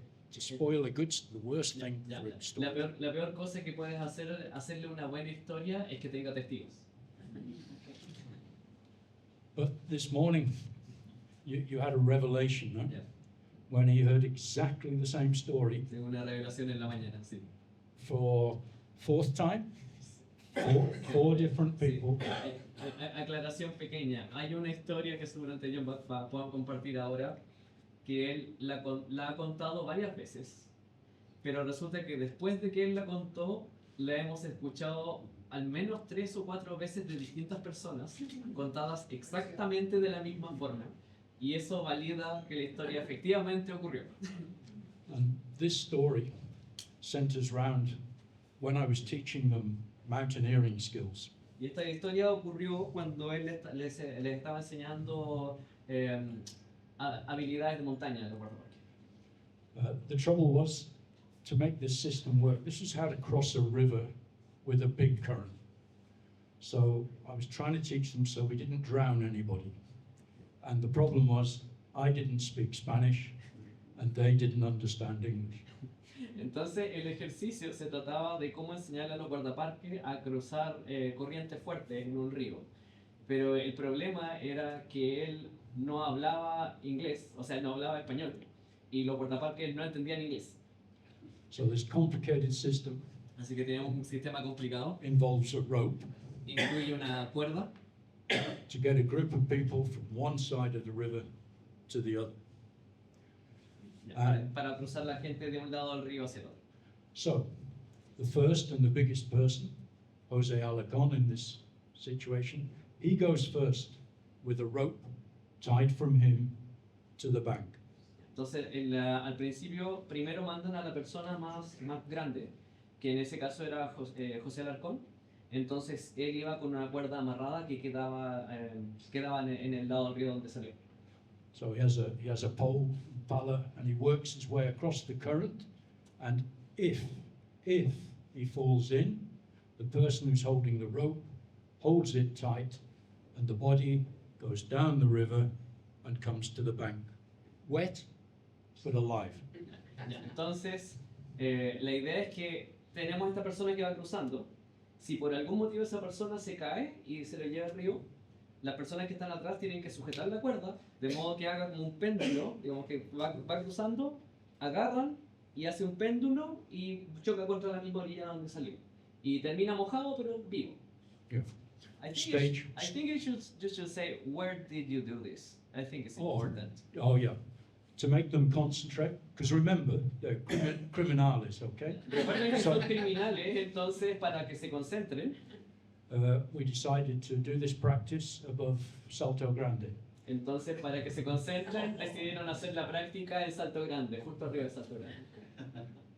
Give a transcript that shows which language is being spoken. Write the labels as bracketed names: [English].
[English] To spoil the worst thing for a story. [Spanish] la peor cosa que puedes hacerle una buena historia es que tenga testigos. [English] But this morning, you had a revelation, no? Yeah. When he heard exactly the same story [Spanish] Tengo una revelación en la mañana, sí. [English] for fourth time, four different people. [Spanish] Aclaración pequeña. Hay una historia que seguramente yo puedo compartir ahora, que él la ha contado varias veces, pero resulta que después de que él la contó, la hemos escuchado al menos 3 o 4 veces de distintas personas, contadas exactamente de la misma forma. Y eso valida que la historia efectivamente ocurrió. [English] And this story centers round when I was teaching them mountaineering skills. [Spanish] Y esta historia ocurrió cuando él les estaba enseñando habilidades de montaña en el guardaparque. [English] The trouble was, to make this system work, this is how to cross a river with a big current. So I was trying to teach them so we didn't drown anybody. And the problem was, I didn't speak Spanish and they didn't understand English. [Spanish] Entonces el ejercicio se trataba de cómo enseñarle a los guardaparques a cruzar corrientes fuertes en un río. Pero el problema era que él no hablaba inglés, o sea, no hablaba español. Y los guardaparques no entendían inglés. [English] So this complicated system [Spanish] Así que teníamos un sistema complicado. [English] involves a rope [Spanish] Incluye una cuerda [English] to get a group of people from one side of the river to the other. [Spanish] para cruzar la gente de un lado del río hacia el otro. [English] So, the first and the biggest person, Jose Alarcon in this situation, he goes first with a rope tied from him to the bank. [Spanish] Entonces, al principio, primero mandan a la persona más grande, que en ese caso era José Alarcón. Entonces, él iba con una cuerda amarrada que quedaba en el lado del río donde salió. [English] So he has a pole, pala, and he works his way across the current. And if he falls in, the person who's holding the rope holds it tight, and the body goes down the river and comes to the bank, wet but alive. [Spanish] Entonces, la idea es que tenemos esta persona que va cruzando. Si por algún motivo esa persona se cae y se lo lleva al río, las personas que están atrás tienen que sujetar la cuerda, de modo que haga como un péndulo, digamos que va cruzando, agarran y hace un péndulo y choca contra la misma orilla donde salió. Y termina mojado pero vivo. [English] Yeah. Stage. You should say, where did you do this? I think it's Oh. important. Oh, yeah. To make them concentrate, because remember, they're criminales, okay? [Spanish] Recuerden que [English] So- [Spanish] son criminales, entonces para que se concentren, [English] We decided to do this practice above Salto Grande. [Spanish] entonces para que se concentren, decidieron hacer la práctica en Salto Grande, justo arriba de Salto Grande.